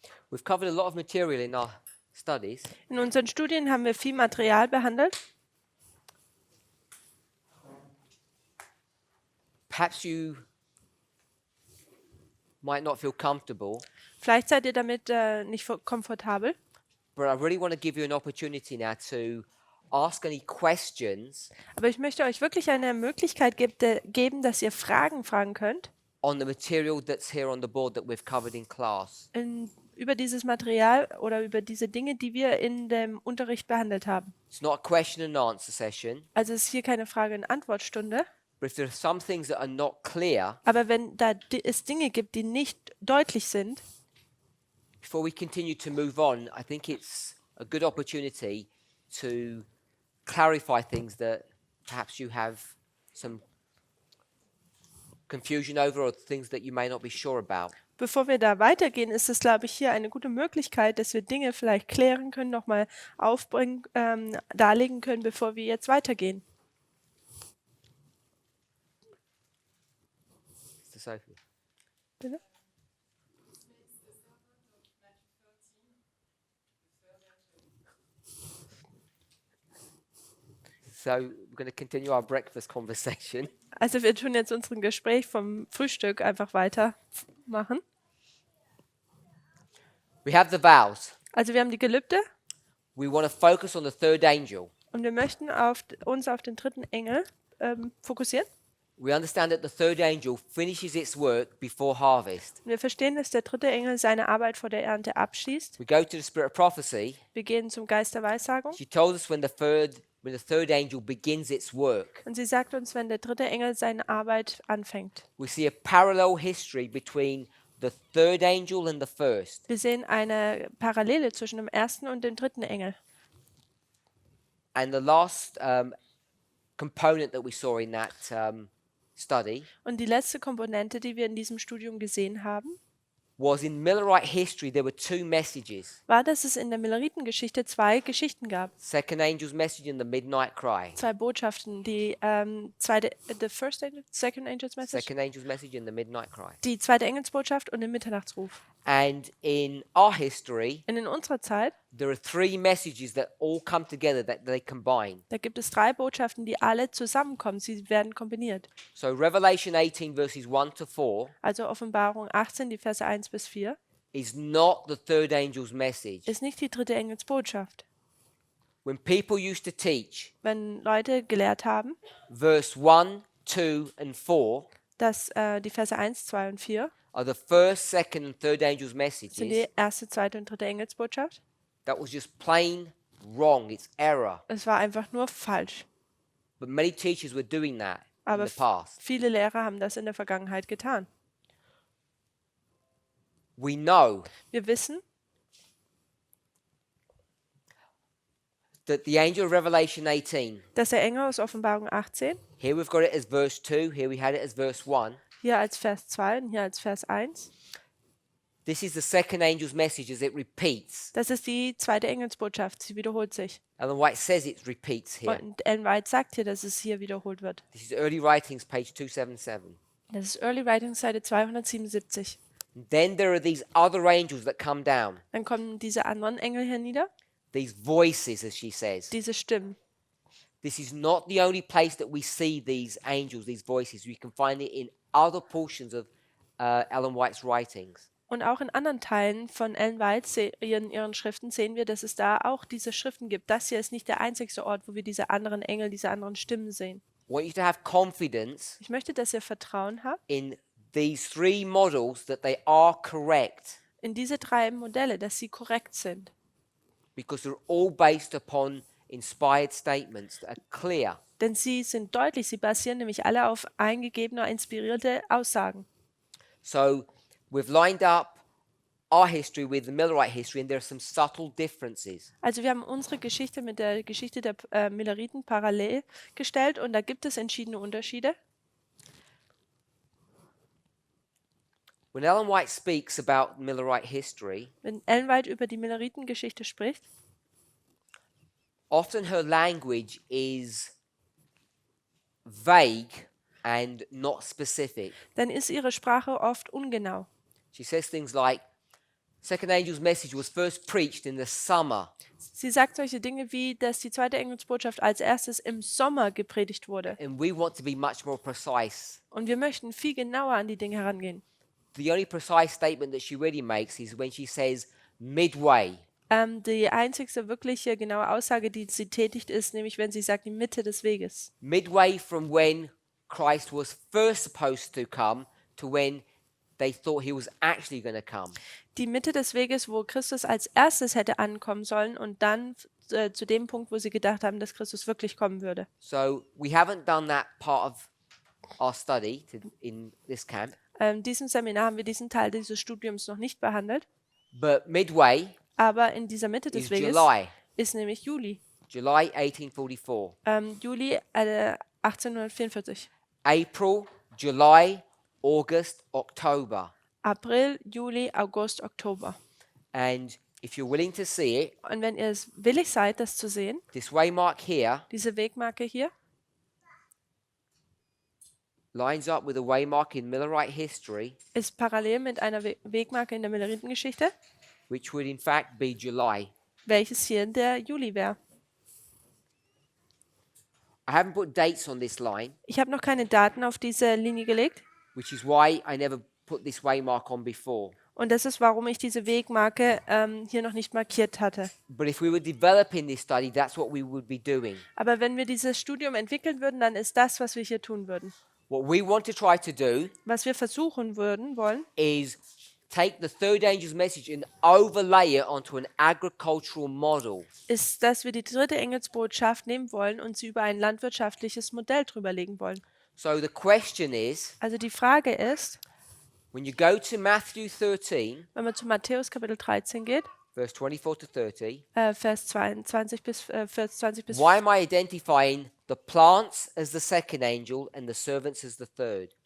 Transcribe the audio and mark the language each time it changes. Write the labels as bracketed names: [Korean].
[English] We've covered a lot of material in our studies. [German] In unseren Studien haben wir viel Material behandelt. [English] Perhaps you might not feel comfortable, [German] Vielleicht seid ihr damit nicht komfortabel, [English] but I really want to give you an opportunity now to ask any questions [German] aber ich möchte euch wirklich eine Möglichkeit geben, dass ihr Fragen fragen könnt [English] on the material that's here on the board that we've covered in class. [German] über dieses Material oder über diese Dinge, die wir in dem Unterricht behandelt haben. [English] It's not a question and answer session, [German] Also es ist hier keine Frage-und-Antwort-Stunde, [English] but if there are some things that are not clear, [German] aber wenn es Dinge gibt, die nicht deutlich sind, [English] before we continue to move on, I think it's a good opportunity to clarify things that perhaps you have some confusion over or things that you may not be sure about. [German] bevor wir da weitergehen, ist es, glaube ich, hier eine gute Möglichkeit, dass wir Dinge vielleicht klären können, nochmal aufbringen, darlegen können, bevor wir jetzt weitergehen. [English] Mr. Sophie. [German] Bitte? [English] So we're going to continue our breakfast conversation. [German] Also wir tun jetzt unseren Gespräch vom Frühstück einfach weitermachen. [English] We have the vows. [German] Also wir haben die Gelübde [English] We want to focus on the third angel. [German] und wir möchten uns auf den dritten Engel fokussieren. [English] We understand that the third angel finishes its work before harvest. [German] Und wir verstehen, dass der dritte Engel seine Arbeit vor der Ernte abschließt. [English] We go to the spirit of prophecy. [German] Wir gehen zum Geist der Weissagung. [English] She told us when the third angel begins its work. [German] Und sie sagt uns, wenn der dritte Engel seine Arbeit anfängt. [English] We see a parallel history between the third angel and the first. [German] Wir sehen eine Parallele zwischen dem ersten und dem dritten Engel. [English] And the last component that we saw in that study [German] Und die letzte Komponente, die wir in diesem Studium gesehen haben, [English] was in Millerite history there were two messages. [German] war, dass es in der Milleritengeschichte zwei Geschichten gab. [English] Second angel's message and the midnight cry. [German] Zwei Botschaften, [English] second angel's message, Second angel's message and the midnight cry. [German] die zweite Engelsbotschaft und den Mitternachtsruf. [English] And in our history, [German] Und in unserer Zeit, [English] there are three messages that all come together, that they combine. [German] da gibt es drei Botschaften, die alle zusammenkommen. Sie werden kombiniert. [English] So Revelation 18 verses 1 to 4 [German] Also Offenbarung 18, die Verse 1 bis 4, [English] is not the third angel's message. [German] ist nicht die dritte Engelsbotschaft. [English] When people used to teach [German] Wenn Leute gelehrt haben, [English] verse 1, 2 and 4 [German] dass die Verse 1, 2 und 4 [English] are the first, second and third angel's [German] sind [English] messages, [German] die erste, zweite und dritte Engelsbotschaft. [English] that was just plain wrong. It's error. [German] Es war einfach nur falsch. [English] But many teachers were doing that in [German] Aber [English] the past. [German] viele Lehrer haben das in der Vergangenheit getan. [English] We know [German] Wir wissen, [English] that the angel of Revelation 18, [German] dass der Engel aus Offenbarung 18, [English] here we've got it as verse 2, here we had it as verse 1. [German] hier als Vers 2 und hier als Vers 1, [English] This is the second angel's message as it repeats. [German] das ist die zweite Engelsbotschaft. Sie wiederholt sich. [English] Ellen White says it repeats here. [German] Und Ellen White sagt hier, dass es hier wiederholt wird. [English] This is Early Writings, page 277. [German] Das ist Early Writings, Seite 277. [English] Then there are these other angels that come down. [German] Dann kommen diese anderen Engel hernieder, [English] These voices, as she says. [German] diese Stimmen. [English] This is not the only place that we see these angels, these voices. We can find it in other portions of Ellen White's writings. [German] Und auch in anderen Teilen von Ellen White in ihren Schriften sehen wir, dass es da auch diese Schriften gibt. Das hier ist nicht der einzigste Ort, wo wir diese anderen Engel, diese anderen Stimmen sehen. [English] I want you to have confidence [German] Ich möchte, dass ihr Vertrauen habt [English] in these three models that they are correct, [German] in diese drei Modelle, dass sie korrekt sind. [English] because they're all based upon inspired statements that are clear. [German] Denn sie sind deutlich, sie basieren nämlich alle auf eingegebene, inspirierte Aussagen. [English] So we've lined up our history with the Millerite history, and there are some subtle differences. [German] Also wir haben unsere Geschichte mit der Geschichte der Milleriten parallel gestellt und da gibt es entschiedene Unterschiede. [English] When Ellen White speaks about Millerite history, [German] Wenn Ellen White über die Milleritengeschichte spricht, [English] often her language is vague and not specific. [German] dann ist ihre Sprache oft ungenau. [English] She says things like, second angel's message was first preached in the summer. [German] Sie sagt solche Dinge wie, dass die zweite Engelsbotschaft als erstes im Sommer gepredigt wurde. [English] And we want to be much more precise. [German] Und wir möchten viel genauer an die Dinge herangehen. [English] The only precise statement that she really makes is when she says midway. [German] Die einzigste wirkliche genaue Aussage, die sie tätigt, ist nämlich, wenn sie sagt, die Mitte des Weges. [English] Midway from when Christ was first supposed to come to when they thought he was actually going to come. [German] Die Mitte des Weges, wo Christus als erstes hätte ankommen sollen und dann zu dem Punkt, wo sie gedacht haben, dass Christus wirklich kommen würde. [English] So we haven't done that part of our study in this camp. [German] In diesem Seminar haben wir diesen Teil dieses Studiums noch nicht behandelt, [English] But midway [German] aber in dieser Mitte des [English] is [German] Weges [English] July, [German] ist nämlich Juli. [English] July 1844. [German] Juli 1844. [English] April, July, August, October. [German] April, Juli, August, Oktober. [English] And if you're willing to see it, [German] Und wenn ihr es willig seid, das zu sehen, [English] this waymark here [German] diese Wegmarke hier, [English] lines up with a waymark in Millerite history, [German] ist parallel mit einer Wegmarke in der Milleritengeschichte, [English] which would in fact be July. [German] welches hier der Juli wäre. [English] I haven't put dates on this line, [German] Ich habe noch keine Daten auf diese Linie gelegt [English] which is why I never put this waymark on before. [German] und das ist, warum ich diese Wegmarke hier noch nicht markiert hatte. [English] But if we were developing this study, that's what we would be doing. [German] Aber wenn wir dieses Studium entwickeln würden, dann ist das, was wir hier tun würden. [English] What we want to try to do [German] Was wir versuchen wollen, [English] is take the third angel's message and overlay it onto an agricultural model. [German] ist, dass wir die dritte Engelsbotschaft nehmen wollen und sie über ein landwirtschaftliches Modell drüberlegen wollen. [English] So the question is, [German] Also die Frage ist, [English] when you go to Matthew 13, [German] wenn man zu Matthäus Kapitel 13 geht, [English] verse 24 to 30, [German] Vers 22 bis 20 bis [English] why am I identifying the plants as the second angel and the servants as the third?